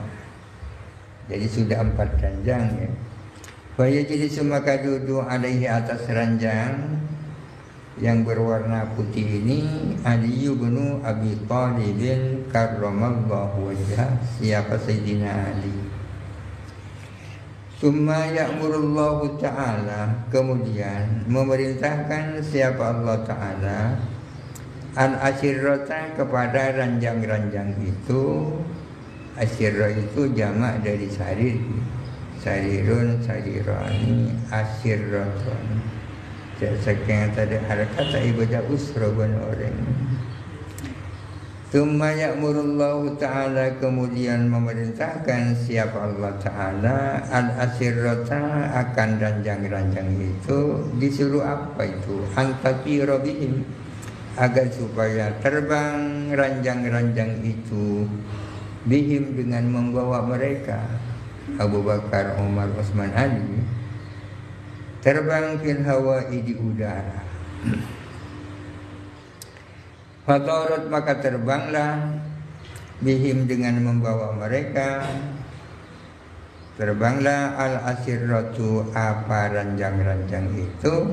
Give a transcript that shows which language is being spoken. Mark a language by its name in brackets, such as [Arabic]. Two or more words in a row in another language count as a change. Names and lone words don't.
[Indonesian] Jadi sudah 4 ranjang ya. Fayajlisu, maka duduk alaihi, atas ranjang yang berwarna putih ini, Ali bin Abi Thalib [Arabic] karramallahu wajhah, [Indonesian] siapa Sayyidina Ali. [Arabic] Summa ya'murullahu ta'ala, [Indonesian] kemudian memerintahkan siapa Allah Ta'ala, al-asyirrata, kepada ranjang-ranjang itu. Asyirrah itu jamak dari sarir, [Arabic] sarirun, sarirani, asyirratun. [Indonesian] Sekian tadi harakat ibadah usrabun orang. [Arabic] Tsumma ya'murullahu ta'ala, [Indonesian] kemudian memerintahkan siapa Allah Ta'ala, al-asirrata, akan ranjang-ranjang itu. Disuruh apa itu? [Arabic] Antatira bihim, [Indonesian] agar supaya terbang ranjang-ranjang itu, bihim, dengan membawa mereka, Abu Bakar, Umar, Utsman, Ali, terbang [Arabic] fil hawa'i, [Indonesian] di udara. Fatarat, maka terbanglah, bihim, dengan membawa mereka, terbanglah al-asirratu, apa ranjang-ranjang itu.